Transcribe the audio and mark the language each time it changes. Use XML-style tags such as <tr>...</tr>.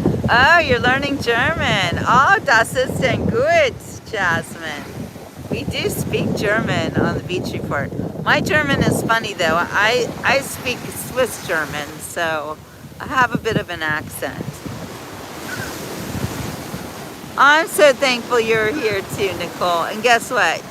<en>Oh, you're learning German.</en> <de>Oh, das ist denn gut, Jasmine.</de> <en>We do speak German on the beach report. My German is funny though. I speak Swiss German, so I have a bit of an accent. I'm so thankful you're here too, Nicole. And guess what?</en>